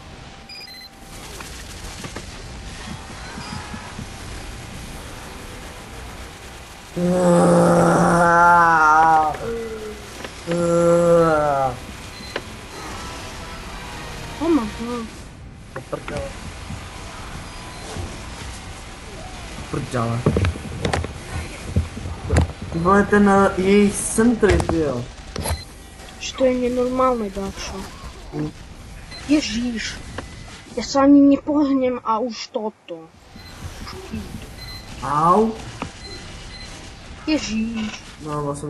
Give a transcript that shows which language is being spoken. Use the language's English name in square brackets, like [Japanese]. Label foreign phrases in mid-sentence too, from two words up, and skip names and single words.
[English] Oh my god. [Czech] Prdele. To byl ten její centry, jo. [Slovak] Že to je nenormálne, dáčo. Ježíš. Ja sa ani nepohnem a už toto. Au. [Czech] Ježíš. [Slovak] No, vlastne